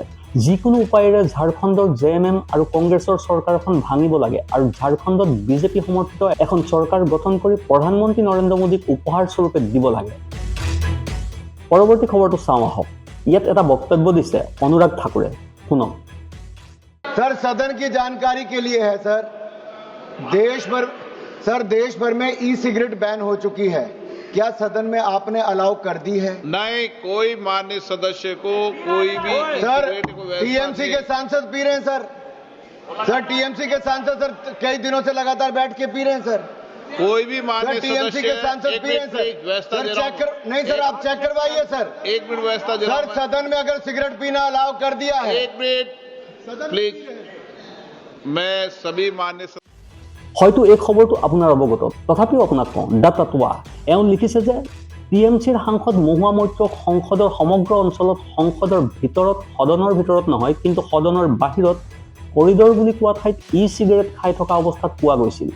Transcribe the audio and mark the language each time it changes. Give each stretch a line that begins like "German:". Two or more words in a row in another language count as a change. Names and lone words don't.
Assamese: যিকোনো উপায়েৰে ঝাৰখণ্ডৰ JMM আৰু কংগ্ৰেছৰ চৰকাৰখন ভাঙিব লাগে আৰু ঝাৰখণ্ডত বিজেপি সমৰ্থিত এখন চৰকাৰ গঠন কৰি প্ৰধানমন্ত্ৰী নৰেন্দ্ৰ মোদীক উপহাৰ স্বৰূপে দিব লাগে। পৰৱৰ্তী খবৰটো চাওঁ আহক। ইয়াত এটা বক্তব্য দিছে অনুৰাগ ঠাকুৰে, শুনক।
Hindi: सर सदन की जानकारी के लिए है सर, देश भर में
English: e-cigarette
Hindi: बैन हो चुकी है, क्या सदन में आपने अलाउ कर दी है? नहीं, कोई मान्य सदस्य को कोई भी सर टीएमसी के सांसद पी रहे हैं सर टीएमसी के सांसद सर कई दिनों से लगातार बैठ के पी रहे हैं सर। कोई भी मान्य टीएमसी के सांसद पी रहे हैं सर चेक कर नहीं सर, आप चेक करवाइए सर। एक मिनट व्यवस्था सर सदन में अगर सिगरेट पीना अलाउ कर दिया है, एक मिनट प्लीज, मैं सभी मान्य
Assamese: হয়তো এই খবৰটো আপোনাৰ অৱগত, তথাপিও আপোনাক কওঁ। ডাটাটোৱা এওঁ লিখিছে যে TMCৰ সাংসদ মহুৱা মৈত্ৰক সংসদৰ সমগ্ৰ অঞ্চলত সংসদৰ ভিতৰত, সদনৰ ভিতৰত নহয় কিন্তু সদনৰ বাহিৰত কৰিডৰ বুলি কোৱা ঠাইত ই চিগাৰেট খাই থকা অৱস্থাত পোৱা গৈছিল।